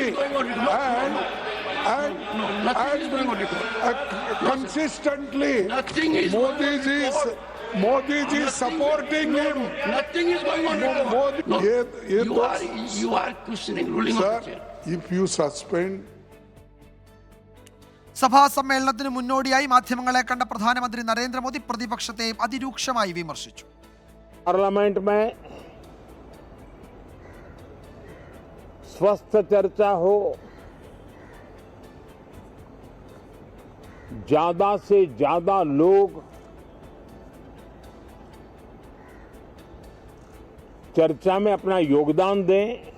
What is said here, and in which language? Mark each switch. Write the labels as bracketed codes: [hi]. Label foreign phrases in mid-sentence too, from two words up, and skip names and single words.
[en] is going on record. Nothing is going on record. Consistently, Nothing is Modi ji is supporting him. Nothing is going on record. No. You are questioning ruling of the chair. If you suspend. [ml] സഭാ സമ്മേളനത്തിന് മുന്നോടിയായി മാധ്യമങ്ങളെ കണ്ട പ്രധാനമന്ത്രി നരേന്ദ്രമോദി പ്രതിപക്ഷത്തെ അതിരൂക്ഷമായി വിമർശിച്ചു. [hi] पार्लियामेंट में स्वस्थ चर्चा हो, ज्यादा से ज्यादा लोग चर्चा में अपना योगदान दें.